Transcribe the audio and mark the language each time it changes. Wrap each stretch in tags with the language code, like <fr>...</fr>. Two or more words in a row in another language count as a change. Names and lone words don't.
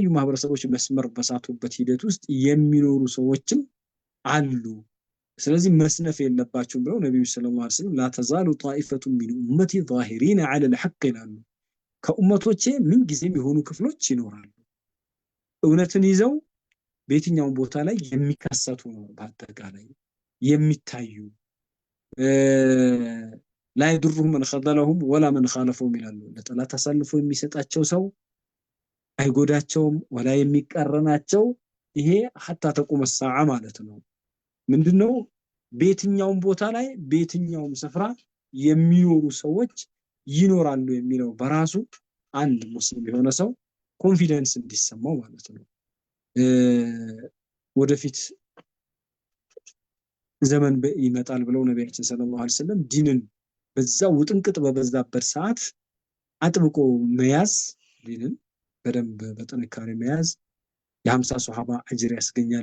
<am>ማህበረሰቦች መስመር በሳቱበት ሂደት ውስጥ የሚኖሩ ሰዎችም አሉ። ስለዚህ መስነፍ የለባቸውም ብለው ነብዩ</am> <ar>صلى الله عليه وسلم لا تزال طائفة من أمتي ظاهرين على الحق</ar> <am>ይላሉ። ከኡመቶቼ ምን ጊዜም የሆኑ ክፍሎች ይኖራሉ እውነትን ይዘው በየትኛውም ቦታ ላይ የሚከሰቱ ነው። በአጠቃላይ የሚታዩ ላይ ድሩም</am> <ar>من خذلهم ولا من خالفهم</ar> <am>ይላሉ። ለጠላት አሳልፎ የሚሰጣቸው ሰው አይጎዳቸውም ወላ የሚቀረናቸው ይሄ</am> <ar>حتى تقوم الساعه</ar> <am>ማለት ነው። ምንድነው በየትኛውም ቦታ ላይ በየትኛውም ስፍራ የሚኖሩ ሰዎች ይኖራሉ የሚለው በራሱ አንድ ሙስሊም የሆነ ሰው ኮንፊደንስ እንዲሰማው ማለት ነው። ወደፊት ዘመን ይመጣል ብለው ነብያችን</am> <ar>صلى الله عليه وسلم</ar> <am>ዲንን በዛው ውጥንቅጥ በበዛበት ሰዓት አጥብቆ መያዝ ዲንን በደንብ በጥንካሬ መያዝ የ50 ሱሐባ አጅር ያስገኛል</am>